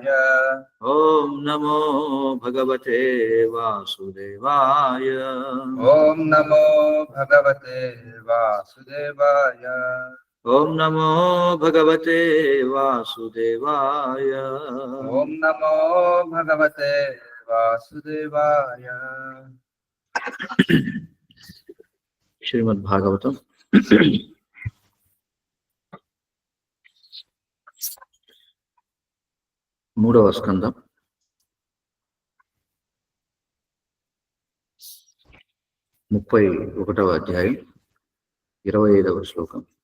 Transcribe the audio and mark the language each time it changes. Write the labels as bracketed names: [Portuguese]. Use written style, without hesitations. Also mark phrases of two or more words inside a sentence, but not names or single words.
[Sanskrit] ఓం నమో భగవతే వాసుదేవాయ. ఓం నమో భగవతే వాసుదేవాయ. ఓం నమో భగవతే వాసుదేవాయ. ఓం నమో భగవతే వాసుదేవాయ. [Telugu] శ్రీమద్ భాగవతం మూడవ స్కందం 31వ అధ్యాయం 25వ శ్లోకం.